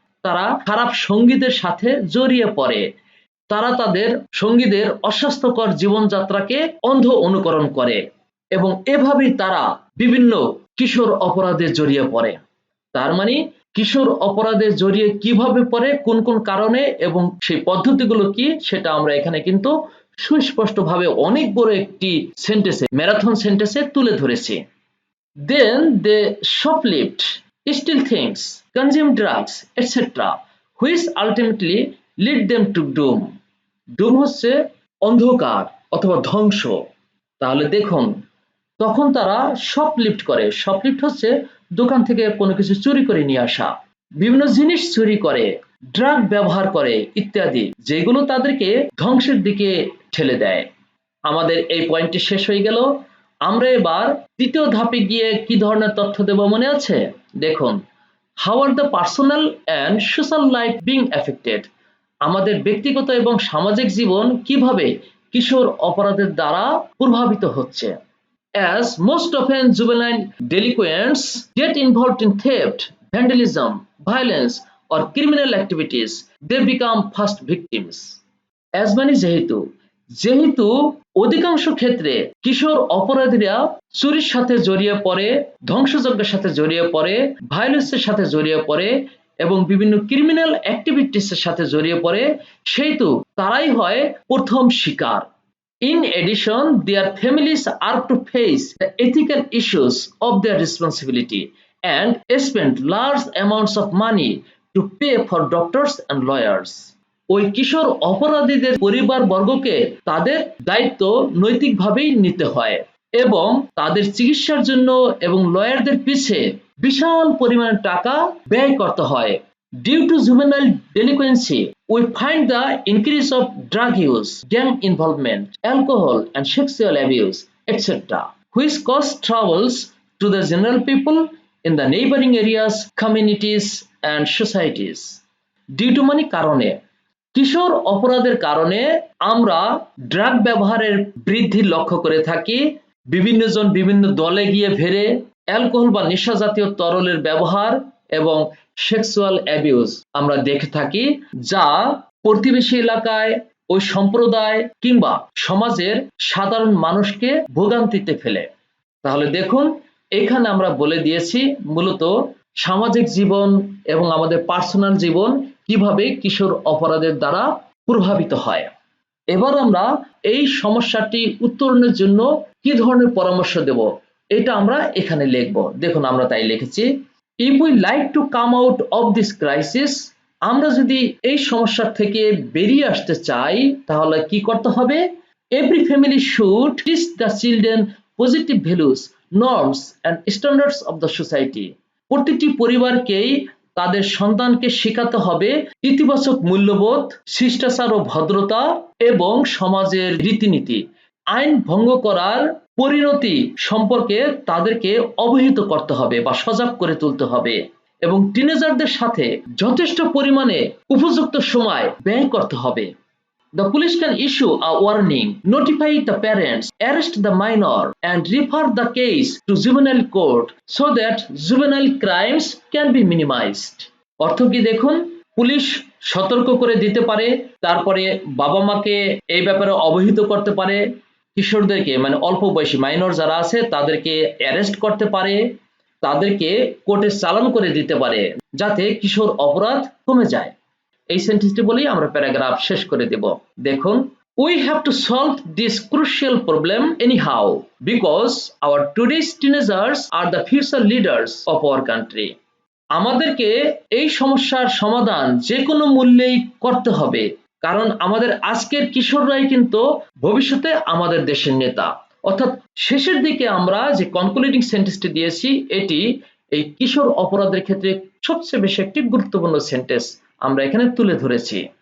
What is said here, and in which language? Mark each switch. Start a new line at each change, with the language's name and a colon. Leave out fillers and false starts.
Bangla: তারা খারাপ সঙ্গীদের সাথে জড়িয়ে পড়ে। তারা তাদের সঙ্গীদের অস্বাস্থ্যকর জীবনযাত্রাকে অন্ধ অনুকরণ করে এবং এভাবেই তারা বিভিন্ন কিশোর অপরাধে জড়িয়ে পড়ে। তার মানে কিশোর অপরাধে জড়িয়ে কিভাবে পড়ে, কোন কোন কারণে এবং সেই পদ্ধতিগুলো কি সেটা আমরা এখানে কিন্তু সুস্পষ্টভাবে অনেক বড় একটি সেন্টেন্সে, ম্যারাথন সেন্টেন্সে তুলে ধরেছি।
English: Then they shoplift, steal things, consume drugs, etc. which ultimately lead them to doom.
Bangla: Doom হচ্ছে অন্ধকার অথবা ধ্বংস। তাহলে দেখুন তখন তারা শপলিফট করে। শপলিফট হচ্ছে দোকান থেকে কোনো কিছু চুরি করে নিয়ে আসা, বিভিন্ন জিনিস চুরি করে, ড্রাগ ব্যবহার করে ইত্যাদি, যেগুলো তাদেরকে ধ্বংসের দিকে ঠেলে দেয়। আমাদের এই পয়েন্টটি শেষ হয়ে গেল। আমরা এবার তৃতীয় ধাপে গিয়ে কি ধরনের তথ্য দেব মনে আছে?
English: দেখুন, how are the personal and social life being affected.
Bangla: আমাদের ব্যক্তিগত এবং সামাজিক জীবন কিভাবে কিশোর অপরাধের দ্বারা প্রভাবিত হচ্ছে।
English: As most often juvenile delinquents get involved in theft, vandalism, violence, or criminal activities, they become first victims.
Bangla: As মানে যেহেতু, যেহেতু অধিকাংশ ক্ষেত্রে কিশোর অপরাধীরা চুরির সাথে জড়িয়ে পড়ে, ধ্বংসযজ্ঞের সাথে জড়িয়ে পড়ে, ভায়োলেন্সের সাথে জড়িয়ে পড়ে এবং বিভিন্ন ক্রিমিনাল অ্যাক্টিভিটিসের সাথে জড়িয়ে পড়ে, সেহেতু তারাই হয় প্রথম শিকার।
English: In addition, their families are to face the ethical issues of their responsibility and spend large amounts of money to pay for doctors and lawyers.
Bangla: ওই কিশোর অপরাধীদের পরিবারবর্গকে তাদের দায়িত্ব নৈতিকভাবেই নিতে হয় এবং তাদের চিকিৎসার জন্য এবং লয়ারদের পিছে বিশাল পরিমাণে টাকা ব্যয় করতে হয়।
English: Due to juvenile delinquency, we find the increase of drug use, gang involvement, alcohol and sexual abuse, etc., which cause troubles to the general people in the neighboring areas, communities and societies. Due to
Bangla: মানে কারণে, কিশোর অপরাধের কারণে আমরা drug ব্যবহারের বৃদ্ধি লক্ষ্য করে থাকি। বিভিন্ন জন বিভিন্ন দলে গিয়ে ভেড়ে অ্যালকোহল বা নেশা জাতীয় তরলের ব্যবহার এবং সেক্সুয়াল অ্যাবিউজ আমরা দেখে থাকি, যা প্রতিবেশী এলাকায়, ওই সম্প্রদায় কিংবা সমাজের সাধারণ মানুষকে ভোগান্তিতে ফেলে। তাহলে দেখুন, এখানে আমরা বলে দিয়েছি মূলত সামাজিক জীবন এবং আমাদের পার্সোনাল জীবন কিভাবে কিশোর অপরাধের দ্বারা প্রভাবিত হয়। এবার আমরা এই সমস্যাটি উত্তরণের জন্য কি ধরনের পরামর্শ দেব, এটা আমরা এখানে লিখব। দেখুন, আমরা তাই লিখেছি,
English: if we like to come out of this crisis,
Bangla: আমরা যদি এই সমস্যা থেকে বেরিয়ে আসতে চাই তাহলে কি করতে হবে?
English: Every family should teach the children positive values, norms and standards of the society.
Bangla: প্রতিটি পরিবারকেই তাদের সন্তানকে শেখাতে হবে ইতিবাচক মূল্যবোধ, শিষ্টাচার ও ভদ্রতা এবং সমাজের রীতিনীতি। আইন ভঙ্গ করার পরিণতি সম্পর্কে তাদেরকে অবহিত করতে হবে বা সজাগ করে তুলতে হবে এবং টিনেজারদের সাথে যথেষ্ট পরিমাণে উপযুক্ত সময় ব্যয় করতে হবে।
English: The police can issue a warning, notify the parents, arrest the minor, and refer the case to juvenile court so that juvenile crimes can be minimized.
Bangla: অর্থ কি দেখুন, পুলিশ সতর্ক করে দিতে পারে, তারপরে বাবা মাকে এই ব্যাপারে অবহিত করতে পারে, কিশোরদেরকে মানে অল্প বয়সী মাইনর যারা আছে তাদেরকে অ্যারেস্ট করতে পারে, তাদেরকে কোর্টে চালান করে দিতে পারে যাতে কিশোর অপরাধ কমে যায়। এই সেন্টেন্সটি বলেই আমরা প্যারাগ্রাফ শেষ করে দেব।
English: দেখুন, we have to solve this crucial problem anyhow because our today's teenagers are the future leaders of our country.
Bangla: আমাদেরকে এই সমস্যার সমাধান যে কোনো মূল্যেই করতে হবে, কারণ আমাদের আজকের কিশোররাই কিন্তু ভবিষ্যতে আমাদের দেশের নেতা। অর্থাৎ শেষের দিকে আমরা যে কনক্লুডিং সেন্টেন্সটি দিয়েছি এটি এই কিশোর অপরাধের ক্ষেত্রে সবচেয়ে বেশি একটি গুরুত্বপূর্ণ সেন্টেন্স আমরা এখানে তুলে ধরেছি।